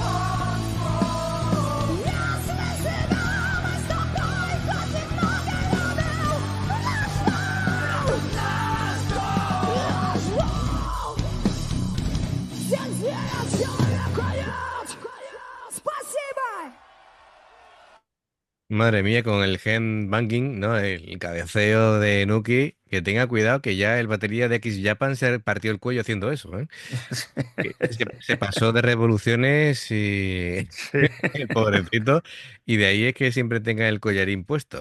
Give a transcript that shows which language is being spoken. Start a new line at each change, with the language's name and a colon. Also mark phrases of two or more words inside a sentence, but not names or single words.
Russian: Если себя мы с тобой хоть немного любил, здесь зверя человека нет. Спасибо!
Spanish: Madre mía, con el gen banging, ¿no? El cabeceo de Nuki, que tenga cuidado que ya el batería de X Japan se partió el cuello haciendo eso, ¿eh? Que se pasó de revoluciones y Sí. el pobrecito, y de ahí es que siempre tenga el collarín puesto.